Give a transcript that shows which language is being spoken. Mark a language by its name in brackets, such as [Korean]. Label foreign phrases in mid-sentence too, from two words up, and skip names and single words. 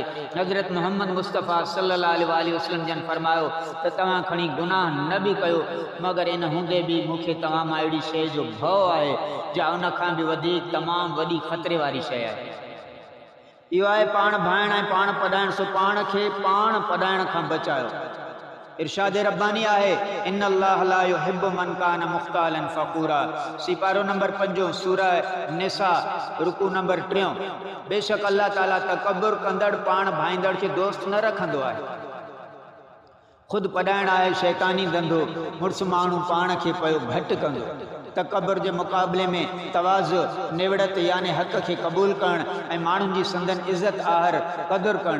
[Sindhi] हज़रत मोहम्मद मुस्तफ़ा [Arabic] صلى الله عليه وسلم [Sindhi] जन फरमायो त तव्हां खणी गुनाह न बि कयो, मगर इन हूंदे बि मूंखे तव्हां मां अहिड़ी शइ जो भउ आहे जा उन खां बि वधीक तमामु वॾी ख़तरे वारी शइ आहे। इहो आहे पाण भाइण ऐं पाण पढ़ाइण। सो पाण खे पाण पढ़ाइण खां बचायो। इरशाद रब्बानी आहे, [Arabic] إن الله لا يحب من كان مختالا فخورا. [Sindhi] सिपारो नंबर 5 सूरह निसा रुकू नंबर 3। बेशक अल्लाह ताला तकब्बुर कंदड़ पाण भाईंदड़ खे दोस्त न रखंदो आहे। खुद पढ़ाइण आहे शैतानी धंधो, मुड़ुस माण्हू पाण खे पियो घटि कंदो। तकब्बुर जे मुक़ाबले में तवाज़ु, निवड़त यानी हक़ खे क़बूल करण ऐं माण्हुनि जी संदन इज़्ज़त आहर क़दुरु करण।